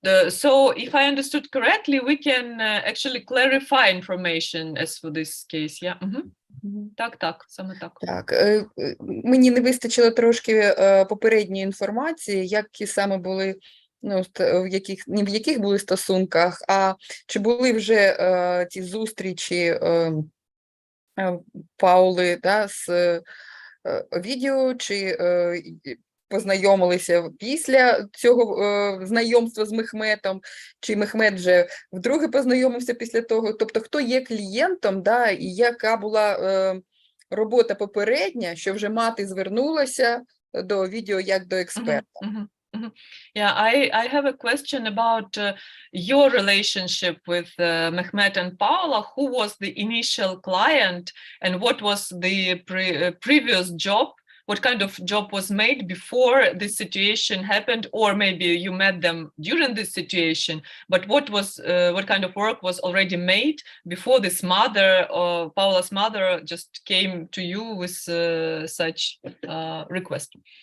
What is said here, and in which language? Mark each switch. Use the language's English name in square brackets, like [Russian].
[English] So, if I understood correctly, we can actually clarify information as for this case, yeah? [Ukrainian] Так, саме так. Так, мені не вистачило трошки попередньої інформації, які саме були, ну, в яких були стосунках, а чи були вже ті зустрічі Паули, да, з Овідіу, чи познайомилися після цього знайомства з Мехметом, чи Мехмет вже вдруге познайомився після того, тобто хто є клієнтом, да, і яка була робота попередня, що вже мати звернулася до Овідіу як до експерта. [English] Yeah, I have a question about your relationship with Mehmet and Paula. Who was the initial client and what was the previous job? What kind of job was made before this situation happened, or maybe you met them during this situation, but what kind of work was already made before this mother, or Paula's mother, just came to you with such request?